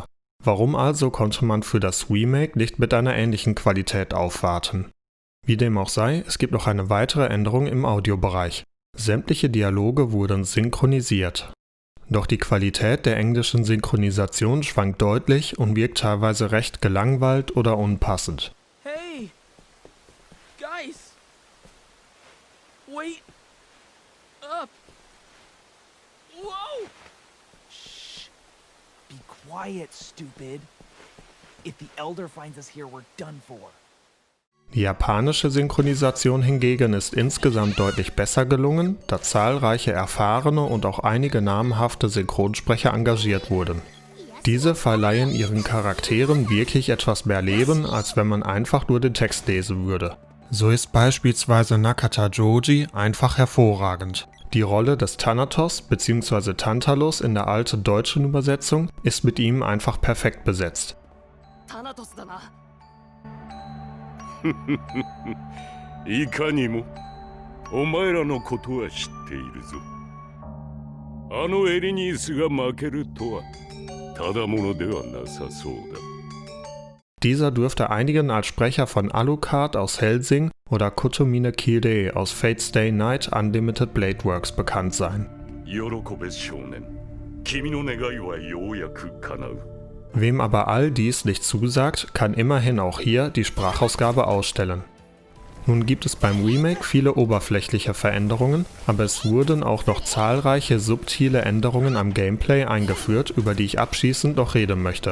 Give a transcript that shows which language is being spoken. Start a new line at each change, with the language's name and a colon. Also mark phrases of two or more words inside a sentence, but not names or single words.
German: Warum also konnte man für das Remake nicht mit einer ähnlichen Qualität aufwarten? Wie dem auch sei, es gibt noch eine weitere Änderung im Audiobereich. Sämtliche Dialoge wurden synchronisiert. Doch die Qualität der englischen Synchronisation schwankt deutlich und wirkt teilweise recht gelangweilt oder unpassend.
English: Hey! Guys! Wait! Up! Whoa! Shh! Be quiet, stupid! If the Elder finds us here, we're done for.
German: Die japanische Synchronisation hingegen ist insgesamt deutlich besser gelungen, da zahlreiche erfahrene und auch einige namhafte Synchronsprecher engagiert wurden. Diese verleihen ihren Charakteren wirklich etwas mehr Leben, als wenn man einfach nur den Text lesen würde. So ist beispielsweise Nakata Joji einfach hervorragend. Die Rolle des Thanatos bzw. Tantalus in der alten deutschen Übersetzung ist mit ihm einfach perfekt besetzt.
Japanese: Thanatos だな。いかにもお前らのことは知っているぞ。あのエリニースが負けるとはただものではなさそうだ。
German: Dieser dürfte einigen als Sprecher von Alucard aus Hellsing oder Kotomine Kirei aus Fate Stay Night Unlimited Blade Works bekannt sein.
Japanese: 喜べ少年、君の願いはようやく叶う。
German: Wem aber all dies nicht zusagt, kann immerhin auch hier die Sprachausgabe ausstellen. Nun gibt es beim Remake viele oberflächliche Veränderungen, aber es wurden auch noch zahlreiche subtile Änderungen am Gameplay eingeführt, über die ich abschließend noch reden möchte.